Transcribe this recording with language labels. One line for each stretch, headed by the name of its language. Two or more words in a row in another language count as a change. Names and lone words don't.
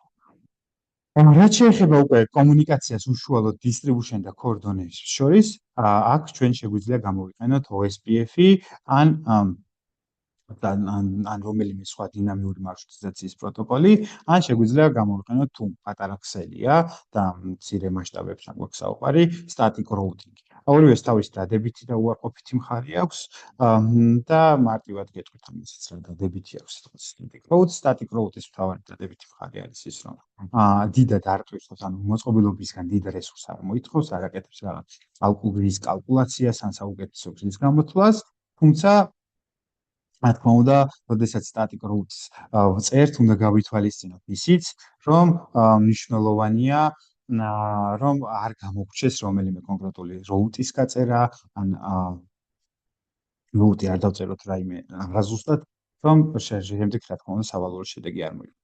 Georgian: რაც შეეხება უკვე კომუნიკაციას უშუალოდ distribution და core დონეებს შორის, აქ ჩვენ შეგვიძლია გამოვიყენოთ OSPF-ი ან რომელიმე სხვა დინამიური მარშრუტიზაციის პროტოკოლი, ან შეგვიძლია გამოვიყენოთ თუ პატარა ქსელია და მცირე მასშტაბებში გვაქვს საუბარი,
English: static routing.
Georgian: ორივეს თავისი დადებითი და უარყოფითი მხარე აქვს და მარტივად გეტყვით ამასაც რა დადებითი აქვს
English: static route. Static route-
Georgian: ის მთავარი დადებითი მხარე არის ის, რომ დიდად არ ტვირთოს, ანუ მოწყობილობისგან დიდ რესურსს არ მოითხოვს, არ აკეთებს რაღაც ალგორითმის კალკულაციას ან საუკეთესო გზის გამოთვლას, თუმცა რა თქმა უნდა, როდესაც
English: static routes
Georgian: წერთ, უნდა გავითვალისწინოთ ისიც, რომ მნიშვნელოვანია რომ არ გამოგრჩეს რომელიმე კონკრეტული route-ის გაწერა, ან ნოტი არ დავწეროთ რაიმე ზუსტად, რომ შემდეგ რა თქმა უნდა სავალურო შედეგი არ მოიგო.